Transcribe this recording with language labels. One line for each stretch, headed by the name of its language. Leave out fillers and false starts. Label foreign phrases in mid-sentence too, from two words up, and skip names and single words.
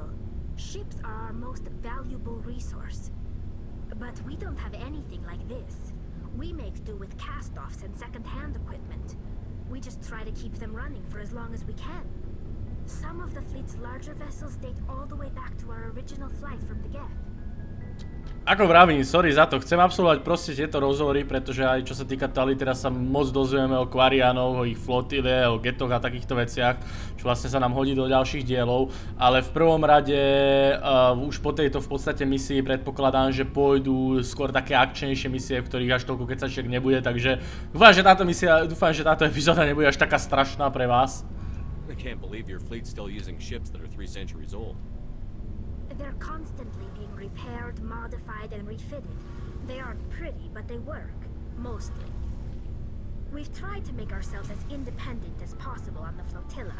English: Ships are our most valuable resource. But we don't have anything like this. We make do with cast-offs and second-hand equipment. We just try to keep them running for as long as we can. Some of the fleet's larger vessels date all the way back to our original flight from the get.
Slovak: Ako vravím, sorry za to, chcem absolvovať proste tieto rozhovory, pretože aj čo sa týka Tally, teraz sa moc dozvieme o Quarianoch, o ich flotile, o getoch a takýchto veciach, čo vlastne sa nám hodí do ďalších dielov, ale v prvom rade už po tejto v podstate misii predpokladám, že pôjdu skôr také akčnejšie misie, v ktorých až toľko kecačiek nebude, takže dúfam, že táto epizóda nebude až taká strašná pre vás.
English: I can't believe your fleet's still using ships that are 3 centuries old. They're constantly being repaired, modified, and refitted. They aren't pretty, but they work. Mostly. We've tried to make ourselves as independent as possible on the flotilla.